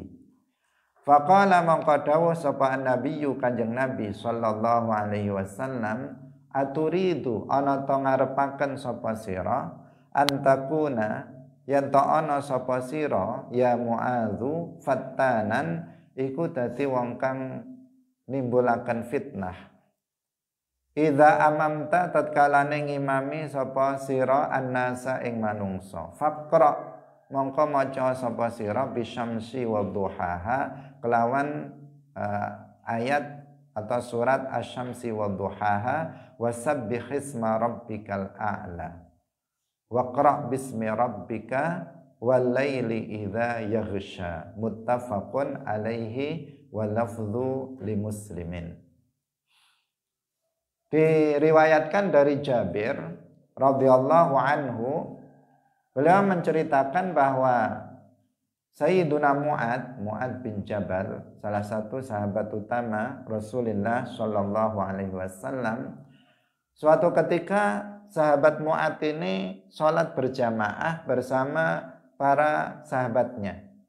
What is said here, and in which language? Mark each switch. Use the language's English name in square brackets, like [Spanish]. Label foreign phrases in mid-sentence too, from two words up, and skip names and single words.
[Javanese] Faqala mongko dawuh sapa nabiyyu Kanjeng Nabi [Arabic] صلى الله عليه وسلم, أتريد أن [Javanese] to ngarepaken sapa sira antakuna yen ta ana sapa sira [Arabic] يا معاذ فتانا [Javanese] iku dadi wong kang nimbulaken fitnah. [Arabic] إذا أممت [Javanese] tatkalane ngimami sapa sira annasa ing manungsa, faqra mongko maca sapa sira [Arabic] بالشمس وضحاها [Javanese] kelawan ayat atau surat [Arabic] الشمس وضحاها وسبح اسم ربك الأعلى. واقرأ باسم ربك والليل إذا يغشى. متفق عليه واللفظ لمسلم. [Indonesian] Diriwayatkan dari Jabir [Arabic] رضي الله عنه, [Indonesian] beliau menceritakan bahwa Sayyiduna Mu'adz bin Jabal, salah satu sahabat utama Rasulullah [Arabic] صلى الله عليه وسلم, [Indonesian] suatu ketika sahabat Mu'adz ini sholat berjamaah bersama para sahabatnya.